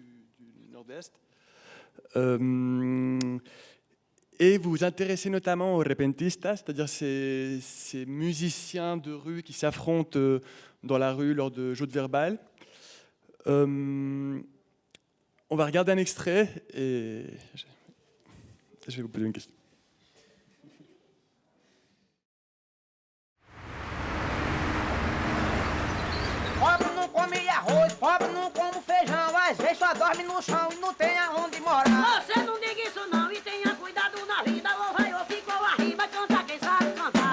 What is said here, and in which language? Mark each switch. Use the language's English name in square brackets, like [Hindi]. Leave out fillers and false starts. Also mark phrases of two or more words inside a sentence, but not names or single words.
[French] Et vous vous intéressez notamment aux repentistas, c'est-à-dire ces musiciens de rue qui s'affrontent dans la rue lors de joutes verbales. On va regarder un extrait et... Je vais vous poser une question. [Portuguese] Pobre não come arroz, pobre não come feijão. Às vezes só dorme no chão e não tem aonde morar. Você não diga isso não e tenha cuidado na vida. Ou vai ou ficou arriba, canta quem sabe cantar.